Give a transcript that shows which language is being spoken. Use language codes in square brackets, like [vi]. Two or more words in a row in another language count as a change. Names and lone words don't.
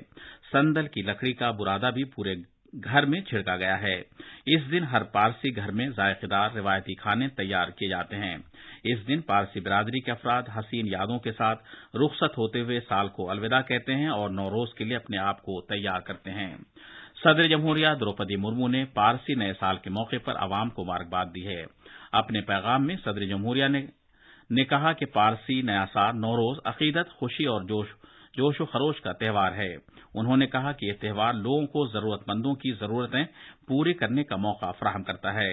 [ur] سندل کی لکڑی کا برادہ بھی پورے گھر میں چھڑکا گیا ہے۔ اس دن ہر پارسی گھر میں ذائقہ دار روایتی کھانے تیار کیے جاتے ہیں۔ اس دن پارسی برادری کے افراد حسین یادوں کے ساتھ رخصت ہوتے ہوئے سال کو الوداع کہتے ہیں اور نوروز کے لیے اپنے آپ کو تیار کرتے ہیں۔ صدر جمہوریہ دروپدی مرمو نے پارسی نئے سال کے موقع پر عوام کو مبارکباد دی ہے۔ اپنے پیغام میں صدر جمہوریہ نے کہا کہ پارسی نیا سال نوروز عقیدت، خوشی اور جوش و خروش کا تہوار ہے۔ انہوں نے کہا کہ یہ تہوار لوگوں کو ضرورت مندوں کی ضرورتیں پوری کرنے کا موقع فراہم کرتا ہے۔